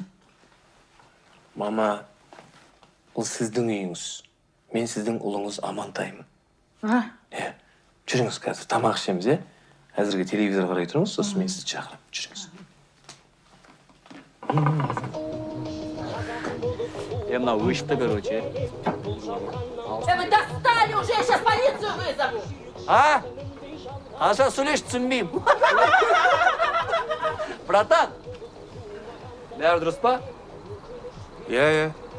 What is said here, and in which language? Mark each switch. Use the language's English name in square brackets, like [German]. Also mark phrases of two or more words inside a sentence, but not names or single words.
[Kazakh] Мама, ол сіздің үйіңіз. Мен сіздің ұлыңыз Амантаймын. Жүріңіз қазір, тамақ ішеміз, Әзірге телевизор қарай тұрмыз, сосын мен сізді шақырам. Жүріңіз. Мына вышты, короче. [Russian] Вы достали уже, я сейчас полицию вызову. [Kazakh] Қанша сөйлеш түсінбеймін. Братан, бәрі дұрыс па? Иә.